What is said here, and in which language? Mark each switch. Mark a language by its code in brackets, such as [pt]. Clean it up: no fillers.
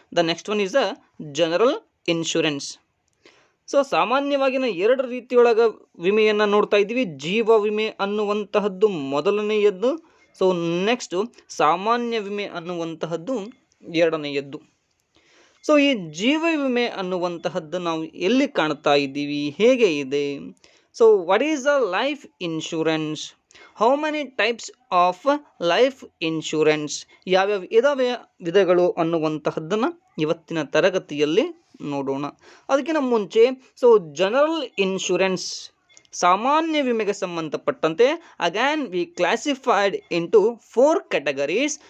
[en] The next one is a general insurance. [kn] So ಸಾಮಾನ್ಯವಾಗಿ ನಾವು 2 ರೀತಿಯೊಳಗ ವಿಮೆಯನ್ನು ನೋಡ್ತಾ ಇದ್ದೀವಿ. ಜೀವ ವಿಮೆ ಅನ್ನುವಂತಹದ್ದು ಮೊದಲನೆಯದ್ದು, ಸೊ ನೆಕ್ಸ್ಟ್ ಸಾಮಾನ್ಯ ವಿಮೆ ಅನ್ನುವಂತಹದ್ದು ಎರಡನೆಯದ್ದು. ಸೊ ಈ ಜೀವ ವಿಮೆ ಅನ್ನುವಂತಹದ್ದು ನಾವು ಎಲ್ಲಿ ಕಾಣ್ತಾ ಇದ್ದೀವಿ, ಹೇಗೆ ಇದೆ? [en] So what is a life insurance? How many types of life insurance? [kn] ಯಾವ್ಯಾವ ಇದಾವೆ ವಿಧಗಳು ಅನ್ನುವಂತಹದ್ದನ್ನು ಇವತ್ತಿನ ತರಗತಿಯಲ್ಲಿ ನೋಡೋಣ. ಅದಕ್ಕಿಂತ ಮುಂಚೆ [en] general insurance, [kn] ಸಾಮಾನ್ಯ ವಿಮೆಗೆ ಸಂಬಂಧಪಟ್ಟಂತೆ [en] Again we classified into 4 categories.